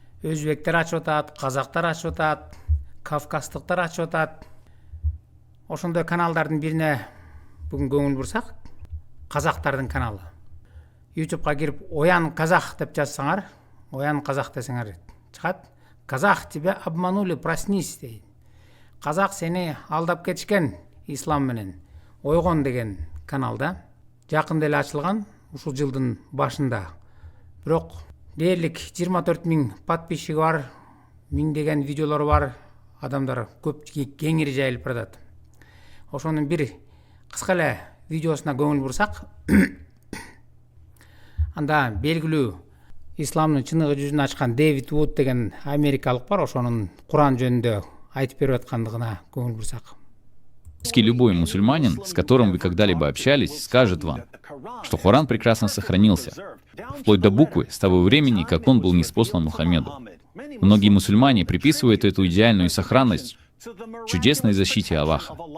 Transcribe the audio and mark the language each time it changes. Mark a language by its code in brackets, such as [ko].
[ky] Өзбектер ачып атат, казактар ачып атат, кавказдыктар ачып атат. Ошондой каналдардын бирине бүгүн көңүл бурсак, казактардын каналы. YouTube'га кирип Оян казах деп жазсаңар, Оян казах десеңер чыгат. [ru] Казах, тебя обманули, проснись дейт. [ky] Казак сени алдап кетишкен ислам менен. Ойгон деген каналда жакында эле ачылган, ушул жылдын башында. Бирок дээрлик 24.000 подписчиги бар, миңдеген видеолору бар, адамдар көп кеңири жайылып баратат. Ошонун бир кыска эле видеосуна көңүл бурсак, анда белгилүү исламдын чыныгы жүзүн ачкан Дэвид Вуд деген америкалык бар, ошонун Куран жөнүндө айтып берип аткандыгына көңүл бурсак. [ru] Любой мусульманин, с которым вы когда-либо общались, скажет вам, что Коран прекрасно сохранился, вплоть до буквы, с того времени, как он был ниспослан Мухаммеду. Многие мусульмане приписывают эту идеальную сохранность чудесной защите Аллаха.